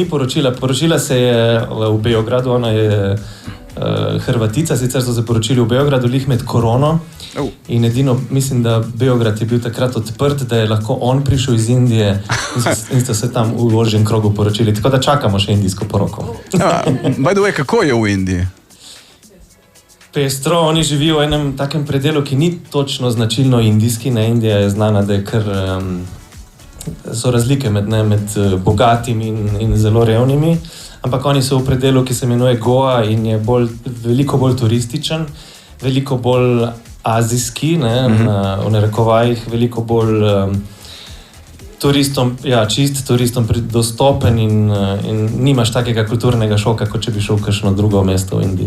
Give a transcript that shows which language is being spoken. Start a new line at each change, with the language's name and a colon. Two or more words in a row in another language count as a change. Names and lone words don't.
Slovenian: Poročila se je v Beogradu, ona je Hrvatica, sicer so se poročili v Beogradu, lih med korono. In edino, mislim, da Beograd je bil takrat odprt, da je lahko on prišel iz Indije in sta se tam v ožjem krogu poročili. Tako da čakamo še indijsko poroko.
English: By the way,
Slovenian: kako je v Indiji? Pestro, oni živijo v enem takem predelu, ki ni točno značilno indijski. Ne, Indija je znana, da je kar, so razlike med bogatimi in zelo revnimi. Ampak oni so v predelu, ki se imenuje Goa in je veliko bolj turističen, veliko bolj azijski, v narekovajih, veliko bolj turistom, čist turistom dostopen in nimaš takega kulturnega šoka, kot če bi šel v kakšno drugo mesto v Indiji.